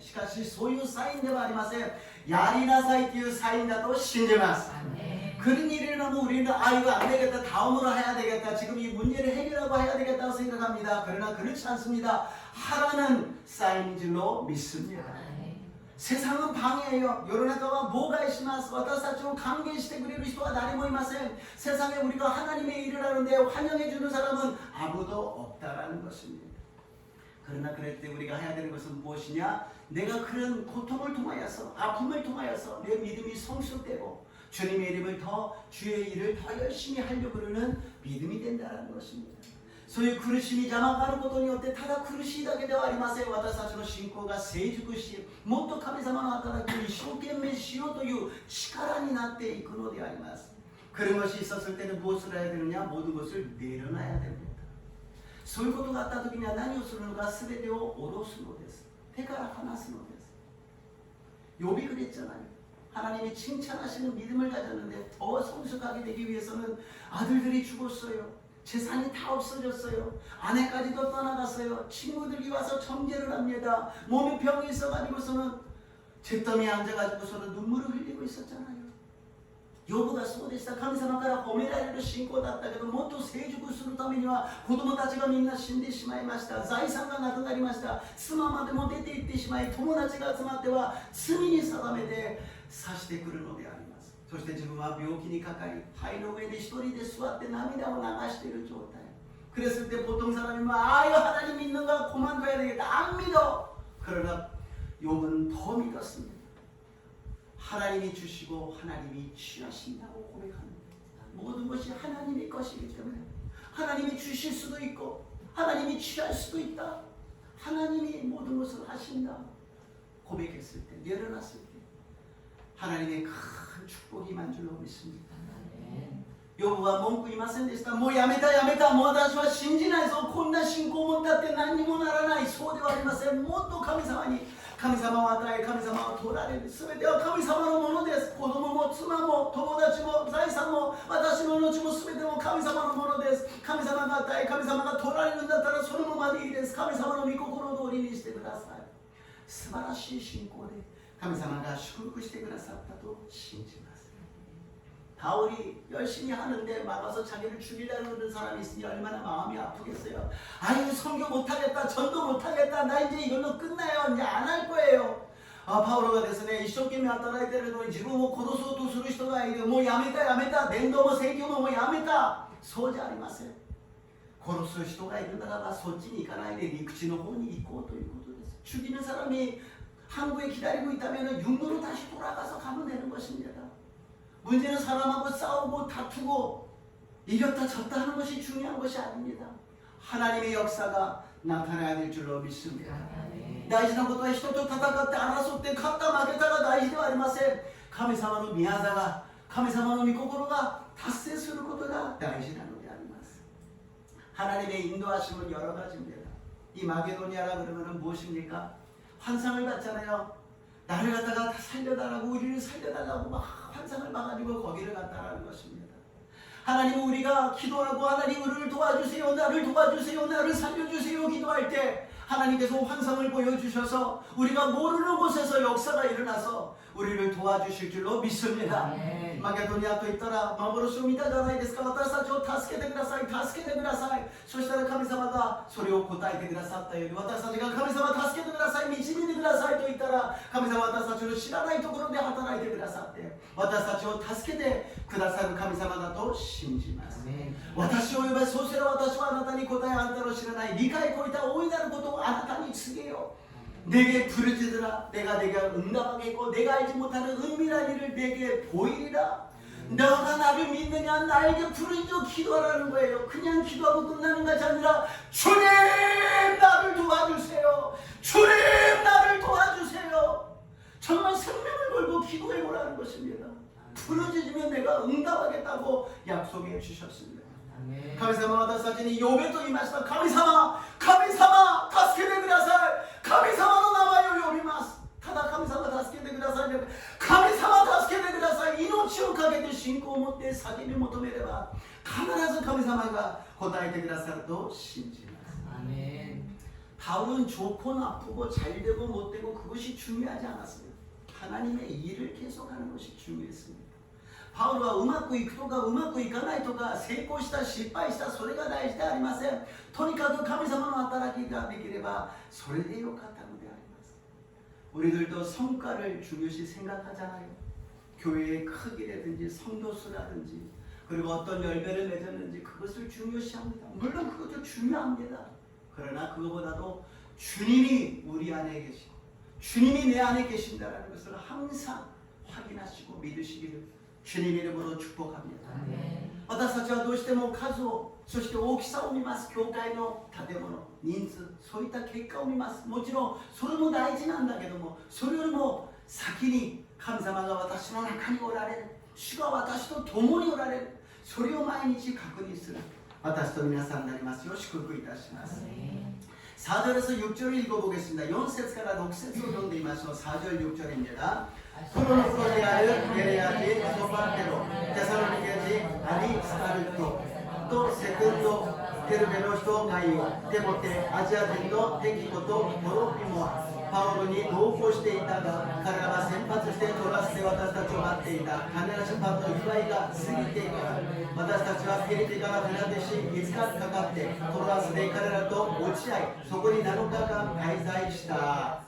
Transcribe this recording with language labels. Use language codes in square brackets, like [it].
[ja] しかしそういうサインではありません。やりなさいというサインだと信じます。 [ko] 그런 일을 하면 우리는 이거 안 되겠다, 다음으로 해야 되겠다, 지금 이 문제를 해결하고 해야 되겠다고 생각합니다. 그러나 그렇지 않습니다. 하라는 사인인 줄로 믿습니다. 세상은 방해예요. 요런에다가 뭐가 있으면서 와타사치는 [ja] 歓迎してくれる人は誰もいません. [ko] 세상에 우리가 하나님의 일을 하는데 환영해주는 사람은 아무도 없다라는 것입니다. 그러나 그럴 때 우리가 해야 되는 것은 무엇이냐? 내가 그런 고통을 통하여서, 아픔을 통하여서 내 믿음이 성숙되고 주님의 이름을 더, 주의 일을 더 열심히 하려고 그러는 믿음이 된다는 것입니다. [ja] そういう苦しみ邪魔があることによってただ苦しいだけではありません。私たちの信仰が成熟し、もっと神様の働きを一生懸命しようという力になっていくのであります。 [ko] 그런 것이 있었을 때는 무엇을 해야 되느냐? 모든 것을 내려놔야 됩니다. [ja] そういうことがあった時には何をするのか? 全てを下ろすのです。手から離すのです。 [ko] 욥이 그랬잖아요. 하나님이 칭찬하시는 믿음을 가졌는데 더 성숙하게 되기 위해서는 아들들이 죽었어요. 재산이 다 없어졌어요. 아내까지도 떠나갔어요. 친구들이 와서 정죄를 합니다. 몸에 병이 있어가지고서는 잿더미에 앉아가지고서는 눈물을 흘리고 있었잖아요. [ja] ヨブがそうでした。神様から褒められる信仰だったけど、もっと成熟するためには子供たちがみんな死んでしまいました。財産がなくなりました。妻までも出て行ってしまい、友達が集まっては罪に定めて刺してくるのであります。そして自分は病気にかかり、灰の上で一人で座って涙を流している状態。 [ko] 그랬을 때 보통 사람이 아유 하나님 믿는가 그만둬야 되겠다. 안 믿어. 그러나 욥은 더 믿었습니다. 하나님이 주시고 하나님이 취하신다고 고백합니다. 모든 것이 하나님의 것이기 때문에 하나님이 주실 수도 있고 하나님이 취할 수도 있다. 하나님이 모든 것을 하신다. 고백했을 때, 내려놨을 때 하나님의 큰 축복이 임한 줄로 믿습니다. [ja] ヨブは文句言いませんでした。もうやめたやめた。もう私は信じないぞ。こんな信仰を持ったって何にもならない。そうではありません。もっと神様に、神様を与え、神様を取られる。すべては神様のものです。子供も妻も友達も財産も私の命もすべても神様のものです。神様が与え、神様が取られるんだったらそのままでいいです。神様の御心通りにしてください。素晴らしい信仰で神様が祝福してくださったと信じます。 [ko] 바울이 열심히 하는데 막아서 자기를 죽이려고 하는 사람이 있으니 얼마나 마음이 아프겠어요. 아유 선교 못하겠다, 전도 못하겠다, 나 이제 이걸로 끝나요, 이제 안 할 거예요. [ja] 바울가ですね、一生懸命働いてるのに自分を殺そうとする人がいる。もうやめたやめた、伝道も宣教もやめた。そうじゃありません。殺す人がいるならばそっちに行かないで陸地の方に行こうということです。 [ko] 죽이는 사람이 항구에 기다리고 있다면 육로로 다시 돌아가서 가면 되는 것입니다. 문제는 사람하고 싸우고 다투고 이겼다 졌다 하는 것이 중요한 것이 아닙니다. 하나님의 역사가 나타나야 될 줄로 믿습니다. [ja] 大事なことは人と戦って争って勝った負けたが大事ではありません。神様の御業が、神様の御心が達成することが大事なのであります。 [ko] 하나님의 인도하심은 여러 가지입니다. 이 마게도니아라 그러면 무엇입니까? 환상을 받잖아요. 나를 갖다가 살려달라고, 우리를 살려달라고 막 환상을 봐가지고 거기를 갔다라는 것입니다. 하나님 우리가 기도하고 하나님 우리를 도와주세요, 나를 도와주세요, 나를 살려주세요 기도할 때 하나님께서 환상을 보여주셔서 우리가 모르는 곳에서 역사가 일어나서 우리를 도와주실 줄로 믿습니다. [ja] 마게도니아と言ったら幻を見たじゃないですか。私たちを助けてください、助けてください。そしたら神様がそれを答えてくださったように、私たちが神様助けてください、導いてくださいと言ったら神様は私たちの知らないところで働いてくださって私たちを助けてくださる神様だと信じます。私を呼べ、そうしたら私はあなたに答え、あなたの知らない理解を超えた大いなることをあなたに告げよう。 [ko] 내게 부르짖으라. 내가 내게 응답하겠고 내가 알지 못하는 은밀한 일을 내게 보이리라. 너가 나를 믿느냐? 나에게 부르짖어 기도하라는 거예요. 그냥 기도하고 끝나는 것이 아니라 주님 나를 도와주세요. 주님 나를 도와주세요. 정말 생명을 걸고 기도해 보라는 것입니다. 부르짖으면 내가 응답하겠다고 약속해 주셨습니다. [ja] 神様は私たちに呼べと言いました。神様、神様、助けてください。神様の名前を呼びます。ただ神様助けてください。神様助けてください。命をかけて信仰を持って叫び求めれば必ず神様が答えてくださると信じます。アメン。 [ko] 바울은 좋고 나쁘고 잘되고 못되고 그것이 중요하지 않았어요. 하나님의 일을 계속하는 것이 중요했습니다. [ja] パウロはうまくいくとかうまくいかないとか成功した失敗したそれが大事ではありません。とにかく神様の働きができればそれでよかったのであります。 [ko] 우리들도 성과를 중요시 생각하잖아요. 교회의 크기라든지 성도수라든지 그리고 어떤 열매를 맺었는지 그것을 중요시합니다. 물론 그것도 중요합니다. 그러나 그것보다도 주님이 우리 안에 계시고 주님이 내 안에 계신다는 것을 항상 확인하시고 믿으시기를 주님 이름으로 축복합니다. [ja] 私たちはどうしても数をそして大きさを見ます。教会の建物、人数、そういった結果を見ます。もちろんそれも大事なんだけども、それよりも先に神様が私の中におられる、主が私と共におられる、それを毎日確認する私と皆さんになりますよう祝福いたします。 [ko] 4절에서 6절을 읽어보겠습니다. [ja] 4節から 6節を読んでみましょう。 [ko] 4절 6절입니다. 프로노프로디아를 베레아지 소파테로 테살로니게지 아리스타르토 또 세컨도 테르베노스도 가이오 데모테 아지아인도 테키코도 도로피모아 파울이 [ja] 同行していたが彼らは先発してトラスで私たちを待っていた。金なしパッと祝いが過ぎていく。私たちはフィリピから船出し5日かかってトラスで彼らと落ち合いそこに7日間滞在した。